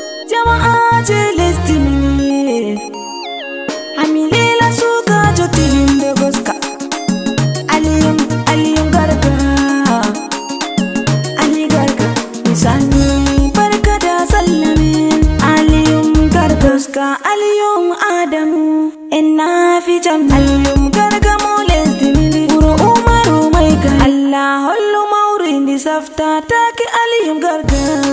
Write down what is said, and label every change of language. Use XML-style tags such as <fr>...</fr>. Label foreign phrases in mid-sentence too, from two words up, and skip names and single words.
<ff>Jama'aje lesdi min ye. Ami lela sukajo tilimbe goska. Aliyum, Aliyum Garga. Ali Garga, mi sani</ff> <ha>barka da sallah</ha> <ff>min. Aliyum Garga. Goska Aliyum Adamu. En na fi jam. Aliyum Garga mo lesdi min. Wuro Umaru</ff> <ha>mai gari.</ha> <ff>Allah hollu mawri ndi safta take Aliyum Garga.</ff>